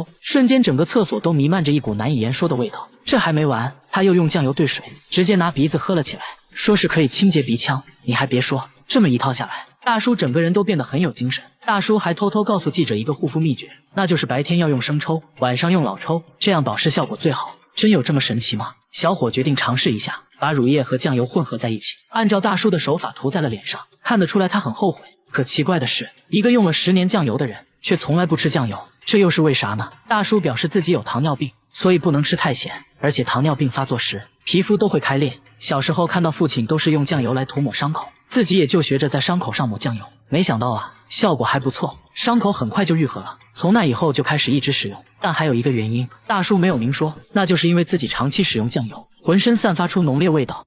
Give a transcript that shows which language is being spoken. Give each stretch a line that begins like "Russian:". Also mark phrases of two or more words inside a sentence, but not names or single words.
Chinese: 瞬間整個廁所都彌漫着一股難以言說的味道。這還沒完，他又用醬油兌水，直接拿鼻子喝了起來，說是可以清潔鼻腔。你還別說，這麼一套下來，大叔整個人都變得很有精神。大叔還偷偷告訴記者一個護膚秘訣，那就是白天要用生抽，晚上用老抽，這樣保濕效果最好。真有這麼神奇嗎？小伙決定嘗試一下，把乳液和醬油混合在一起，按照大叔的手法塗在了臉上。看得出来他很後悔。可奇怪的是，一個用了10年醬油的人，卻從來不吃醬油，這又是為啥呢？大叔表示自己有糖尿病，所以不能吃太鹹，而且糖尿病發作時，皮膚都會開裂。小時候看到父親都是用醬油來塗抹傷口，自己也就學着在傷口上抹醬油。沒想到啊，效果還不錯，傷口很快就愈合了。從那以後就開始一直使用。但還有一個原因，大叔沒有明說，那就是因為自己長期使用醬油，渾身散發出濃烈味道。